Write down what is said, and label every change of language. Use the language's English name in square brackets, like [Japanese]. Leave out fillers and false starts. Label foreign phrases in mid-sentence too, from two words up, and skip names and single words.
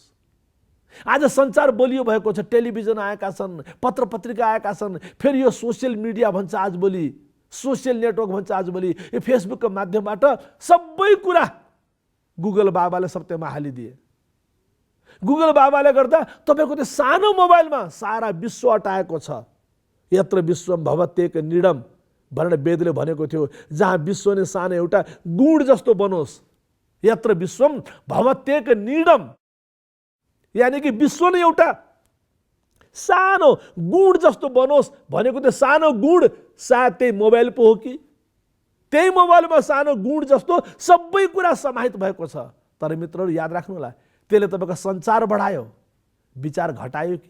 [Nepali] आज सञ्चार बलियो भएको छ, टेलिभिजन आएका छन्, पत्र पत्रिका आएका छन्, फेरि यो [English] social media [Nepali] भन्छ आजभोलि, [English] social network [Nepali] भन्छ आजभोलि, यो फेसबुकको माध्यमबाट सबै कुरा गुगल बाबाले सत्यमा हालिदिए। गुगल बाबाले गर्दा तपाईको त्यो सानो मोबाइलमा सारा विश्व अटाएको छ। [Sanskrit] यत्र विश्वम भवत्येक निडम [Nepali] भनेर वेदले भनेको थियो, जहाँ विश्व नै सानो एउटा गुण जस्तो बनोस्। [Sanskrit] यत्र विश्वम भवत्येक निडम, [Hindi] यानी कि [Nepali] विश्व नै एउटा सानो गुण जस्तो बनोस् भनेको त्यो सानो गुण सायद त्यही मोबाइल पो हो कि, त्यही मोबाइलमा सानो गुण जस्तो सबै कुरा समाहित भएको छ। तर मित्रहरू याद राख्नु होला, त्यसले तपाईँको सञ्चार बढायो, विचार घटायो कि?